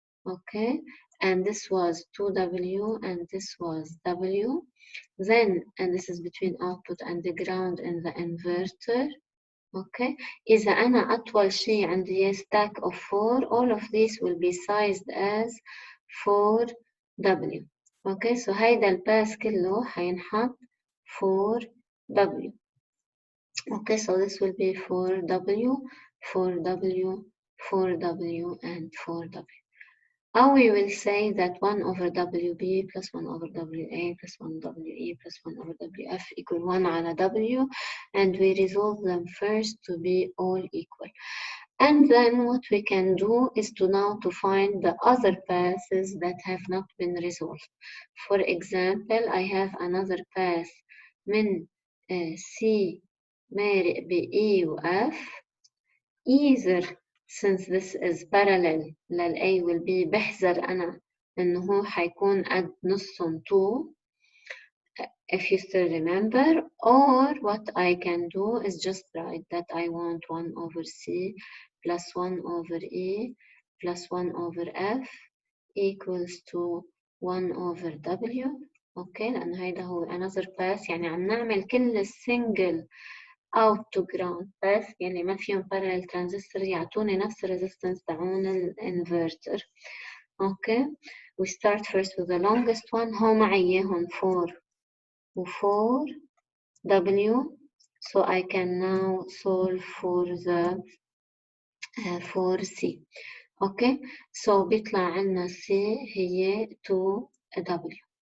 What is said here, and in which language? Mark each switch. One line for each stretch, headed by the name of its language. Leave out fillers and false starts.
English: Okay, and this was 2W and this was W. Then, and this is between output and the ground in the inverter. Okay,
Arabic: إذا أنا أطول شيء عندي
English: stack of 4, all of these will be sized as 4W.
Arabic: Okay, so هيدا الباس كله حينحط 4W.
English: Okay, so this will be 4W, 4W, 4W, and 4W. Or we will say that 1 over WB plus 1 over WA plus 1 WE plus 1 over WF equal 1 على W, and we resolve them first to be all equal. And then what we can do is to now to find the other passes that have not been resolved. For example, I have another path من C مارق ب E و F. Either since this is parallel لل A will be
Arabic: بحذر أنا إنه هو حيكون قد نصهم
English: 2 if you still remember, or what I can do is just write that I want 1 over C plus 1 over E plus 1 over F equals to 1 over W. okay, لأن هيدا هو another path.
Arabic: يعني عم نعمل كل
English: single out to ground path
Arabic: يعني ما فيهم parallel transistor يعطوني نفس resistance تاعون الانفرتر.
English: okay, we start first with the longest one.
Arabic: هو معي إياهم
English: 4 و 4W, so I can now solve for the for C.
Arabic: okay, so بيطلع عنا C هي 2W.